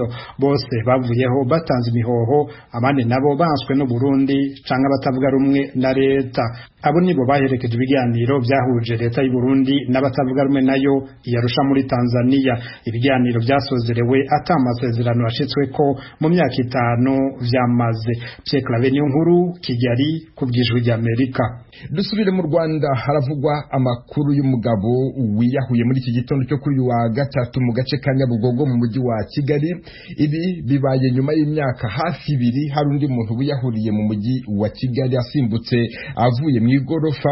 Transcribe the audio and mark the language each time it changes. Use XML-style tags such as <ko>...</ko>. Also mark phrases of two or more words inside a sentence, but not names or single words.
<rn>Bose bavuyeho batanze imihoho, abandi nabo banswe n'u Burundi canke batavuga rumwe na leta. Abo nibo baherekeje ibiganiro byahuje leta y'u Burundi n'abatavuga rumwe nayo yarusha muri Tanzania. Ibiganiro byasozerewe atamasezerano yashitsweko mu myaka 5 vyamaze. Pierre Claver Niyonkuru, Kigali, kubwijwe rya Amerika.</rn> <rw>Dusubire mu Rwanda, haravugwa amakuru y'umugabo wiyahuye muri iki gitondo cyo kuri wa gatatu mu gace ka Nyabugogo mu mujyi wa Kigali. Ibi bibaye nyuma y'imyaka hafi 2 hari undi muntu wiyahuriye mu mujyi wa Kigali asimbutse avuye mu igorofa.</rw>